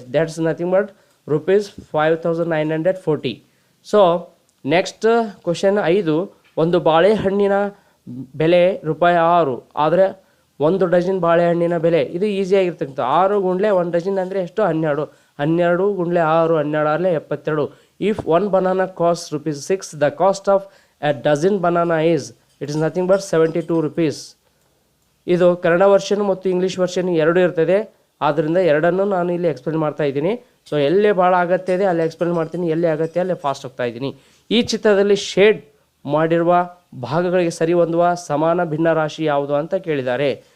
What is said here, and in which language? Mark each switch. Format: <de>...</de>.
<en>That's nothing but ₹5,940. So next question 5.</en> <kn>ಒಂದು ಬಾಳೆಹಣ್ಣಿನ ಬೆಲೆ ₹6 ಆದರೆ 1 ಡಜನ್ ಬಾಳೆಹಣ್ಣಿನ ಬೆಲೆ, ಇದು ಈಸಿಯಾಗಿರ್ತಕ್ಕಂಥ 6 ಗುಂಡ್ಲೆ 1 ಡಜನ್ ಅಂದರೆ ಎಷ್ಟು, 12. 12 ಗುಂಡ್ಲೆ 6, 12 72.</kn> <en>If 1 banana costs ₹6, the cost of a dozen banana is, it is nothing but 72 rupees.</en> <kn>ಇದು ಕನ್ನಡ ವರ್ಷನ್ ಮತ್ತು ಇಂಗ್ಲೀಷ್ ವರ್ಷನ್ ಎರಡೂ ಇರ್ತದೆ. ಆದ್ದರಿಂದ ಎರಡನ್ನೂ ನಾನು ಇಲ್ಲಿ ಎಕ್ಸ್ಪ್ಲೇನ್ ಮಾಡ್ತಾ ಇದ್ದೀನಿ. ಸೊ ಎಲ್ಲಿ ಭಾಳ ಅಗತ್ಯ ಇದೆ ಅಲ್ಲಿ ಎಕ್ಸ್ಪ್ಲೇನ್ ಮಾಡ್ತೀನಿ, ಎಲ್ಲಿ ಅಗತ್ಯ ಅಲ್ಲಿ ಫಾಸ್ಟ್ ಹೋಗ್ತಾ ಇದ್ದೀನಿ. ಈ ಚಿತ್ರದಲ್ಲಿ ಶೇಡ್ ಮಾಡಿರುವ ಭಾಗಗಳಿಗೆ ಸರಿ ಹೊಂದುವ ಸಮಾನ ಭಿನ್ನ ರಾಶಿ ಯಾವುದು ಅಂತ ಕೇಳಿದ್ದಾರೆ.</kn>